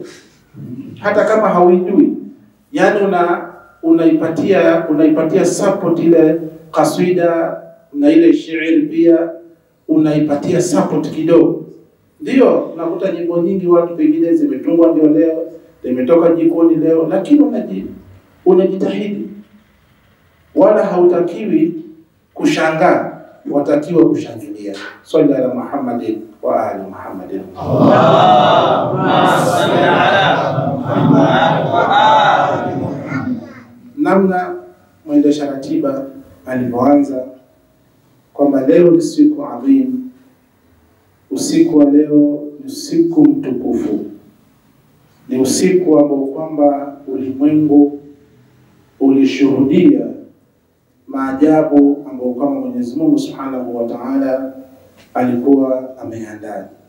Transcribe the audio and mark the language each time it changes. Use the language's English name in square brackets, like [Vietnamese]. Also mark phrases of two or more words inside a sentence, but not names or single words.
[Swahili] Hata kama hauijui, yani unaipatia support ile kaswida na ile shairi pia unaipatia support kidogo. Ndio unakuta nyimbo nyingi watu pengine zimetungwa ndio leo, zimetoka jikoni leo, lakini unajitahidi. Wala hautakiwi kushangaa, watakiwa kushangilia. [Arabic] صل على محمد وآل محمد. اللهم صل على محمد وآل محمد. [Swahili] Namna mwendesha ratiba alipoanza kwamba leo ni siku adhim, usiku wa leo ni usiku mtukufu, ni usiku ambao kwamba ulimwengu ulishuhudia maajabu ambayo kama Mwenyezi Mungu [Arabic] سبحانه وتعالى [Swahili] alikuwa ameandaa.